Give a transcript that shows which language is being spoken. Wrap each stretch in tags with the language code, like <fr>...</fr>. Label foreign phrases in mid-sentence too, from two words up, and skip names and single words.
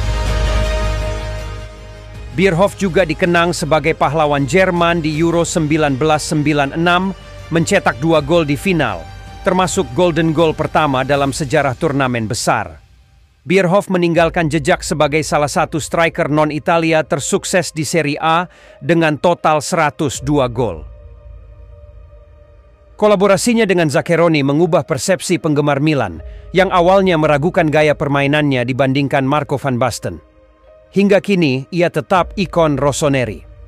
<id>Bierhoff juga dikenang sebagai pahlawan Jerman di Euro 1996, mencetak 2 gol di final, termasuk</id> <en>golden goal</en> <id>pertama dalam sejarah turnamen besar. Bierhoff meninggalkan jejak sebagai salah satu striker non-Italia tersukses di Serie A dengan total 102 gol. Kolaborasinya dengan Zaccheroni mengubah persepsi penggemar Milan yang awalnya meragukan gaya permainannya dibandingkan Marco van Basten. Hingga kini, ia tetap ikon Rossoneri.</id>